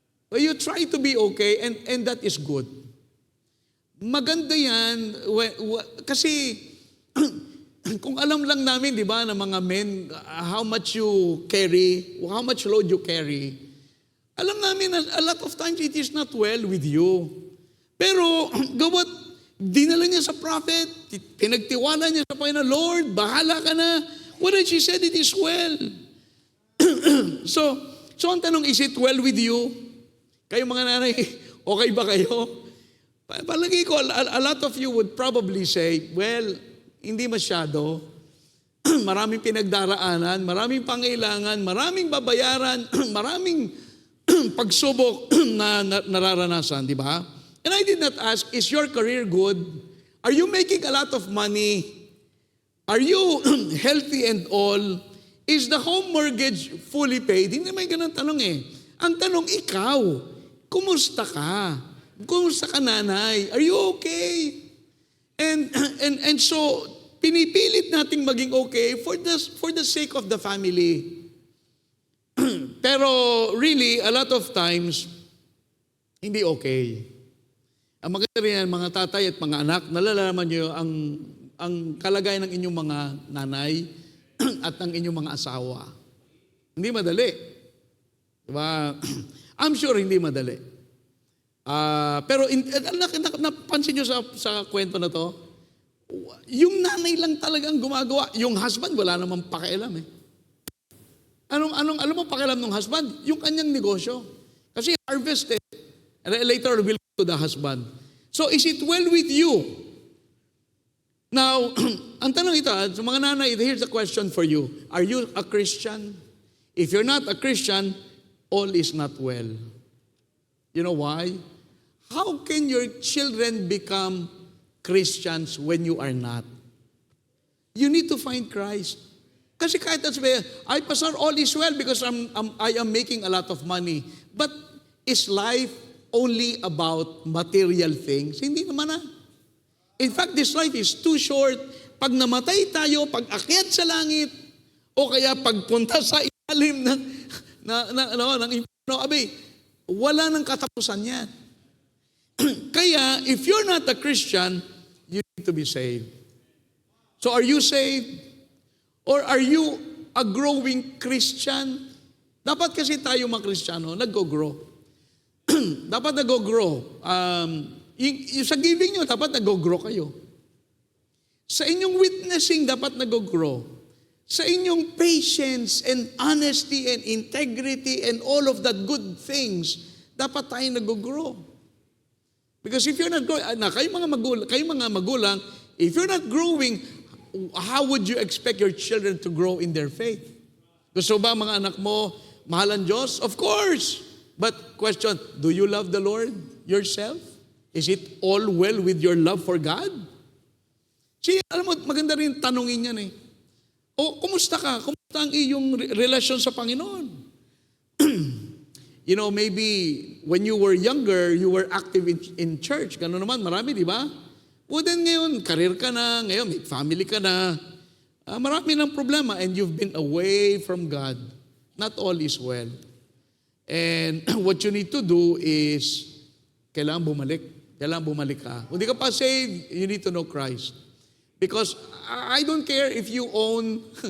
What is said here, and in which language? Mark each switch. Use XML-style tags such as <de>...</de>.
<en>But you try to be okay, and that is good.</en> <tl>Maganda yan, kasi kung alam lang namin, di ba, ng mga</tl> <en>men, how much you carry, how much load you carry,</en> <tl>alam namin na</tl> <en>a lot of times it is not well with you.</en> <tl>Pero, gawat, dinala niya sa prophet, pinagtiwala niya sa Panginoon, Lord, bahala ka na.</tl> <en>What did she said? It is well. So</en> <tl>ang tanong,</tl> <en>is it well with you?</en> <tl>Kayo mga nanay, okay ba kayo? Palagi ko,</tl> <en>a lot of you would probably say, well,</en> <tl>hindi masyado. Maraming pinagdaraanan, maraming pangailangan, maraming babayaran, maraming pagsubok na nararanasan, di ba?</tl> <en>And I did not ask, is your career good? Are you making a lot of money? Are you healthy and all? Is the home mortgage fully paid?</en> <tl>Hindi naman ganun tanong eh. Ang tanong, ikaw, kumusta ka? Kumusta ka, nanay?</tl> <en>Are you okay?</en> <tl>And so, pinipilit nating maging okay</tl> <en>for the sake of the family. Pero really, a lot of times, hindi okay.</en> <tl>Ang maganda rin yan, mga tatay at mga anak, nalalaman nyo ang kalagayan ng inyong mga nanay at ng inyong mga asawa. Hindi madali. Diba?</tl> <en>I'm sure</en> <tl>hindi madali. Pero napansin nyo sa kwento na to, yung nanay lang talagang gumagawa. Yung husband, wala namang pakialam eh. Alam mo pakialam ng husband? Yung kanyang negosyo. Kasi harvest eh.</tl> <en>And later, we'll go to the husband. So, is it well with you?</en> <tl>Now, ang tanong ito, sa mga nanay,</tl> <en>here's the question for you. Are you a Christian? If you're not a Christian, all is not well. You know why? How can your children become Christians when you are not? You need to find Christ.</en> <tl>Kasi kahit sabihin, ay,</tl> <en>Pastor, all is well because I am making a lot of money. But is life only about material things?</en> <tl>Hindi naman na.</tl> <en>In fact, this life is too short.</en> <tl>Pag namatay tayo, pag akyat sa langit, o kaya pagpunta sa ilalim ng impyerno, wala nang katapusan yan.</tl> <en>Kaya, if you're not a Christian, you need to be saved. So are you saved? Or are you a growing Christian?</en> <tl>Dapat kasi tayo mga Kristiyano, nag-grow. Dapat nag-grow. Sa giving nyo, dapat nag-grow kayo. Sa inyong witnessing, dapat nag-grow. Sa inyong</tl> <en>patience and honesty and integrity and all of that good things,</en> <tl>dapat tayo nag-grow.</tl> <en>Because if you're not growing,</en> <tl>kayo mga magulang,</tl> <en>if you're not growing, how would you expect your children to grow in their faith?</en> <tl>Gusto ba mga anak mo, mahal ang Diyos?</tl> <en>Of course. But question, do you love the Lord yourself? Is it all well with your love for God?</en> <tl>Alam mo, maganda rin tanongin yan eh. O, kumusta ka? Kumusta ang iyong relasyon sa Panginoon?</tl> <en>You know, maybe when you were younger, you were active in church.</en> <tl>Gano'n naman, marami, di ba? O then ngayon, career ka na, ngayon may family ka na. Marami ng problema</tl> <en>and you've been away from God. Not all is well. And what you need to do is,</en> <tl>kailangan bumalik. Kailangan bumalik ka. Kung di ka pa</tl> <en>saved, you need to know Christ. Because I don't care if you own</en>